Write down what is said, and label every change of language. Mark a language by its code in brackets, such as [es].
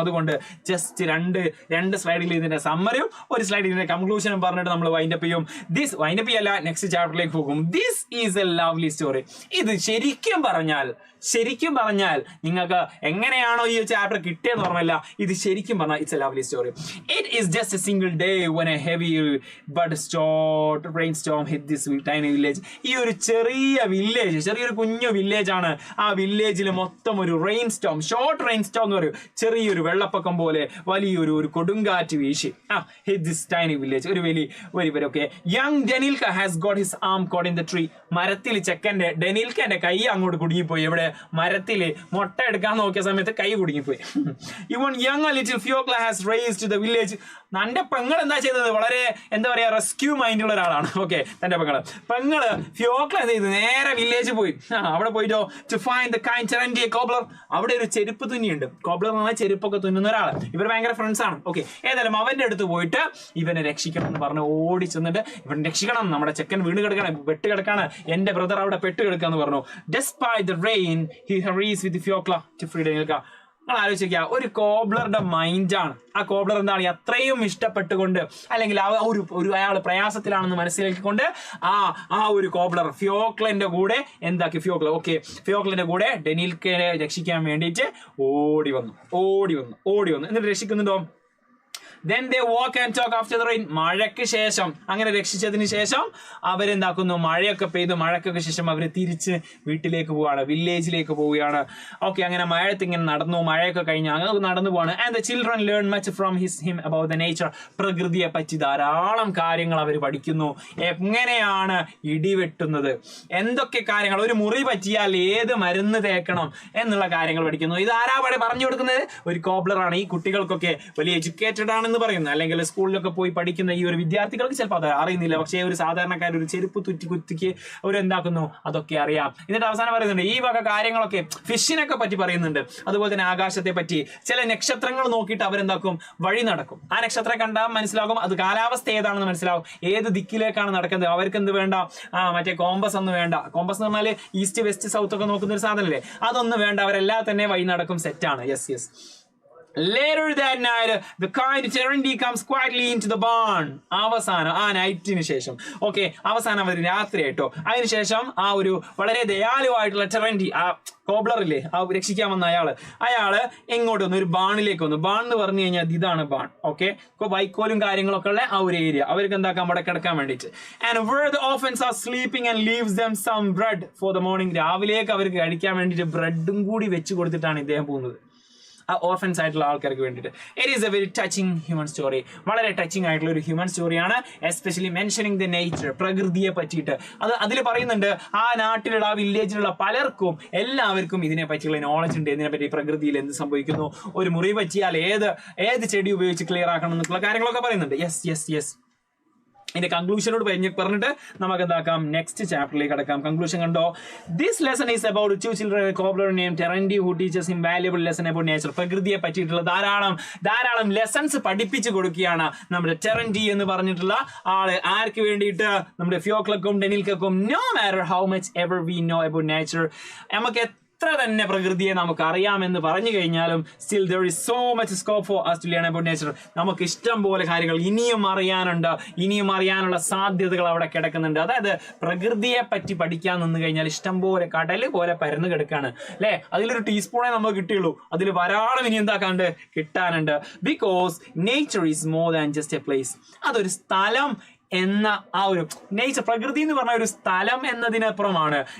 [ml] അതുകൊണ്ട് ജസ്റ്റ് രണ്ട് സ്ലൈഡിൽ ഇതിന്റെ സമ്മറിയും ഒരു സ്ലൈഡിൽ ഇതിന്റെ കൺക്ലൂഷനും പറഞ്ഞിട്ട് നമ്മൾ വൈൻഡപ്പ് ചെയ്യും. നെക്സ്റ്റ് ചാപ്റ്ററിലേക്ക് പോകും. [en] This is a lovely story. [ml] ഇത് ശരിക്കും പറഞ്ഞാൽ ശരിക്കും പറഞ്ഞാൽ നിങ്ങൾക്ക് എങ്ങനെയാണോ ഈ ചാപ്റ്റർ കിട്ടിയെന്ന് ഓർമ്മയില്ല, ഇത് ശരിക്കും പറഞ്ഞാൽ [en] It's a lovely story. It is just a single day when a heavy but short rainstorm hit this tiny village. [ml] ഈ ഒരു ചെറിയൊരു കുഞ്ഞു വില്ലേജ് ആണ്. ആ വില്ലേജിൽ മൊത്തം ഒരു ഷോർട്ട് റെയിൻ സ്റ്റോം എന്ന് പറയും, ചെറിയൊരു വെള്ളപ്പൊക്കം പോലെ വലിയൊരു കൊടുങ്കാറ്റ് വീശി. [en] hit this tiny village, [ml] ഒരു വലിയ okay. [en] Young Danilka has got his arm caught in the tree. [ml] മരത്തിൽ ഡെനിൽക്കന്റെ കൈ അങ്ങോട്ട് കുടുങ്ങിപ്പോയി. എവിടെ? മരത്തിൽ മുട്ട എടുക്കാൻ നോക്കിയ സമയത്ത് കൈ കുടുങ്ങിപ്പോയി. [en] Even young little Fiokla has raised the village. [ml] തന്റെ പെങ്ങൾ എന്താ ചെയ്തത്? വളരെ എന്താ പറയാ, റെസ്ക്യൂ മൈൻഡുള്ള ഒരാളാണ്. ഓക്കെ, തന്റെ പെങ്ങള് ഫിയോക്ല ചെയ്ത് നേരെ വില്ലേജ് പോയി. അവിടെ പോയിട്ടോ [en] To find the kind Terendi cobbler. [ml] അവിടെ ഒരു ചെരുപ്പ് തുന്നിയുണ്ട്. കോബ്ലർ എന്ന് പറഞ്ഞാൽ ചെരുപ്പൊക്കെ തുന്നുന്ന ഒരാൾ. ഇവർ ഭയങ്കര ഫ്രണ്ട്സ് ആണ്. ഓക്കെ, ഏതായാലും അവന്റെ അടുത്ത് പോയിട്ട് ഇവനെ രക്ഷിക്കണം എന്ന് പറഞ്ഞ് ഓടി ചെന്നിട്ട് ഇവൻ രക്ഷിക്കണം, നമ്മുടെ ചെക്കൻ വീണ് കിടക്കാണ്, എന്റെ ബ്രദർ അവിടെ പെട്ട് കിടക്കാന്ന് പറഞ്ഞു. [en] Despite the rain, he hurries with Fiokla to free Danielka. [ml] നിങ്ങൾ ആലോചിക്കുക, ഒരു കോബ്ലറുടെ മൈൻഡാണ്. ആ കോബ്ലർ എന്താണ് അത്രയും ഇഷ്ടപ്പെട്ടുകൊണ്ട്, അല്ലെങ്കിൽ അയാൾ പ്രയാസത്തിലാണെന്ന് മനസ്സിലാക്കിക്കൊണ്ട് ആ ഒരു കോബ്ലർ ഫിയോക്ലന്റെ കൂടെ എന്താക്കി? ഫിയോക്ലന്റെ കൂടെ ഡെനിൽക്കയെ രക്ഷിക്കാൻ വേണ്ടിയിട്ട് ഓടി വന്നു. എന്നിട്ട് രക്ഷിക്കുന്നുണ്ടോ? [en] Then they walk and talk after the rain. [ml] മഴയ്ക്ക് ശേഷം, അങ്ങനെ രക്ഷിച്ചതിന് ശേഷം അവരെന്താക്കുന്നു? മഴയ്ക്കൊക്കെ ശേഷം അവർ തിരിച്ച് വീട്ടിലേക്ക് പോവുകയാണ്, വില്ലേജിലേക്ക് പോവുകയാണ്. ഓക്കെ, അങ്ങനെ ഇങ്ങനെ നടന്നു, മഴയൊക്കെ കഴിഞ്ഞ് അങ്ങനെ നടന്നു പോവാണ്. [en] And the children learn much from him about the nature. [ml] പ്രകൃതിയെ പറ്റി ധാരാളം കാര്യങ്ങൾ അവർ പഠിക്കുന്നു. എങ്ങനെയാണ് ഇടിവെട്ടുന്നത്, എന്തൊക്കെ കാര്യങ്ങൾ, ഒരു മുറി പറ്റിയാൽ ഏത് മരുന്ന് തേക്കണം എന്നുള്ള കാര്യങ്ങൾ പഠിക്കുന്നു. ഇത് ആരാ പറഞ്ഞു കൊടുക്കുന്നത്? ഒരു കോബ്ലറാണ്. ഈ കുട്ടികൾക്കൊക്കെ വലിയ എഡ്യൂക്കേറ്റഡ് ആണ് എന്ന് പറയുന്നത്, അല്ലെങ്കിൽ സ്കൂളിലൊക്കെ പോയി പഠിക്കുന്ന ഈ ഒരു വിദ്യാർത്ഥികൾക്ക് ചിലപ്പോൾ അത് അറിയുന്നില്ല. പക്ഷേ ഒരു സാധാരണക്കാർ ഒരു ചെരുപ്പ് കുത്തിക്ക് അവരെന്താക്കുന്നു? അതൊക്കെ അറിയാം. എന്നിട്ട് അവസാനം പറയുന്നുണ്ട് ഈ വക കാര്യങ്ങളൊക്കെ, ഫിഷിനൊക്കെ പറ്റി പറയുന്നുണ്ട്. അതുപോലെ തന്നെ ആകാശത്തെ പറ്റി, ചില നക്ഷത്രങ്ങൾ നോക്കിയിട്ട് അവരെന്താക്കും? വഴി നടക്കും. ആ നക്ഷത്രം കണ്ടാൽ മനസ്സിലാകും അത് കാലാവസ്ഥ ഏതാണെന്ന് മനസ്സിലാവും, ഏത് ദിക്കിലേക്കാണ് നടക്കുന്നത്. അവർക്ക് എന്ത് വേണ്ട? മറ്റേ കോമ്പസ് ഒന്നും വേണ്ട. കോമ്പസ് എന്ന് പറഞ്ഞാൽ ഈസ്റ്റ് വെസ്റ്റ് സൗത്ത് ഒക്കെ നോക്കുന്ന ഒരു സാധനമല്ലേ, അതൊന്നും വേണ്ട. അവരെല്ലാം തന്നെ വഴി നടക്കും. സെറ്റാണ്. Yes. [en] Later that night, the kind Terendi comes quietly into the barn. [ml] അവസാനം ആ നൈറ്റിന് ശേഷം, ഓക്കെ, അവസാനം അവർ രാത്രി ആയിട്ടോ. അതിനുശേഷം ആ ഒരു വളരെ ദയാലുവായിട്ടുള്ള ടെറൻഡി, ആ കോബ്ലറില്ലേ, ആ രക്ഷിക്കാൻ വന്ന അയാള് എങ്ങോട്ട് വന്നു? ഒരു ബാണിലേക്ക് വന്നു. ബാൺ എന്ന് പറഞ്ഞു കഴിഞ്ഞാൽ ഇതാണ് ബാൺ. ഓക്കെ, വൈക്കോലും കാര്യങ്ങളൊക്കെ ഉള്ള ആ ഒരു ഏരിയ. അവർക്ക് എന്താക്കാൻ? അവിടെ കിടക്കാൻ വേണ്ടിയിട്ട്. [en] And where the orphans are sleeping and leaves them some bread for the morning. [ml] രാവിലേക്ക് അവർക്ക് കഴിക്കാൻ വേണ്ടിയിട്ട് ബ്രെഡും കൂടി വെച്ച് കൊടുത്തിട്ടാണ് ഇദ്ദേഹം പോകുന്നത്, ആ ഓർഫൻസ് ആയിട്ടുള്ള ആൾക്കാർക്ക് വേണ്ടിയിട്ട്. [en] It is a very touching human story. [ml] വളരെ ടച്ചിങ് ആയിട്ടുള്ള ഒരു ഹ്യൂമൻ സ്റ്റോറിയാണ്. [en] especially mentioning the nature, [ml] പ്രകൃതിയെ പറ്റിയിട്ട്. അതിൽ പറയുന്നുണ്ട് ആ നാട്ടിലുള്ള, ആ വില്ലേജിലുള്ള പലർക്കും, എല്ലാവർക്കും ഇതിനെ പറ്റിയുള്ള നോളജ് ഉണ്ട്. ഇതിനെപ്പറ്റി പ്രകൃതിയിൽ എന്ത് സംഭവിക്കുന്നു, ഒരു മുറി പറ്റിയാൽ ഏത് ചെടി ഉപയോഗിച്ച് ക്ലിയർ ആക്കണം എന്നുള്ള കാര്യങ്ങളൊക്കെ പറയുന്നുണ്ട്. യെസ്. ഇതിന്റെ കൺക്ലൂഷനോട് പറഞ്ഞിട്ട് നമുക്ക് എന്താക്കാം? നെക്സ്റ്റ് ചാപ്റ്ററിലേക്ക് കടക്കാം. കൺക്ലൂഷൻ കണ്ടോ? [en] This lesson is about 2 children, a cobbler named Terendi who teaches him valuable lesson about nature. [ml] പ്രകൃതിയെ പറ്റിയിട്ടുള്ള ധാരാളം ലെസൺസ് പഠിപ്പിച്ചു കൊടുക്കുകയാണ് നമ്മുടെ ടെറൻഡി എന്ന് പറഞ്ഞിട്ടുള്ള ആള്. ആർക്ക് വേണ്ടിയിട്ട്? നമ്മുടെ ഫിയോക്ലക്കും ഡെനിൽക്കും. [en] No matter how much ever we know about nature, [ml] നമുക്ക് എത്ര തന്നെ പ്രകൃതിയെ നമുക്ക് അറിയാമെന്ന് പറഞ്ഞു കഴിഞ്ഞാലും [en] still there is so much scope for us to learn about nature. [ml] നമുക്ക് ഇഷ്ടം പോലെ കാര്യങ്ങൾ ഇനിയും അറിയാനുള്ള സാധ്യതകൾ അവിടെ കിടക്കുന്നുണ്ട്. അതായത് പ്രകൃതിയെ പറ്റി പഠിക്കാൻ നിന്ന് കഴിഞ്ഞാൽ ഇഷ്ടം പോലെ കടല് പോലെ പരന്നു കിടക്കാണ് അല്ലെ. അതിലൊരു ടീസ്പൂണേ നമുക്ക് കിട്ടിയുള്ളൂ, അതിൽ ധാരാളം ഇനി എന്താക്കാണ്ട് കിട്ടാനുണ്ട്. [en] Because nature is more than just a place. [ml] അതൊരു സ്ഥലം എന്ന ആ ഒരു നേച്ചർ, പ്രകൃതി എന്ന് പറഞ്ഞ ഒരു സ്ഥലം എന്നതിനപ്പുറമാണ്.